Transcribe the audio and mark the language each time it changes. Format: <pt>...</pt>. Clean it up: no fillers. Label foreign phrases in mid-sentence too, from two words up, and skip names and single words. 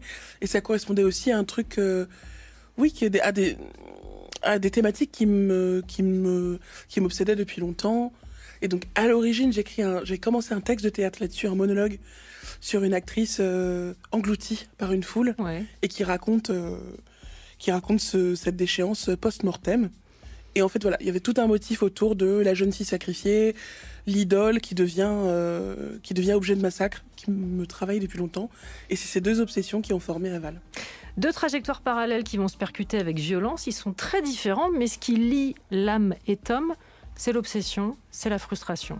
<fr>Et ça correspondait aussi à un truc, à des thématiques qui m'obsédaient depuis longtemps. Et donc, à l'origine, j'ai commencé un texte de théâtre là-dessus, un monologue sur une actrice engloutie par une foule et qui raconte cette déchéance post-mortem. Et en fait, voilà, il y avait tout un motif autour de la jeune fille sacrifiée, l'idole qui devient objet de massacre, qui me travaille depuis longtemps. Et c'est ces 2 obsessions qui ont formé Aval. 2 trajectoires parallèles qui vont se percuter avec violence. Ils sont très différents, mais ce qui lie Lame et Tom, c'est l'obsession, c'est la frustration.</fr>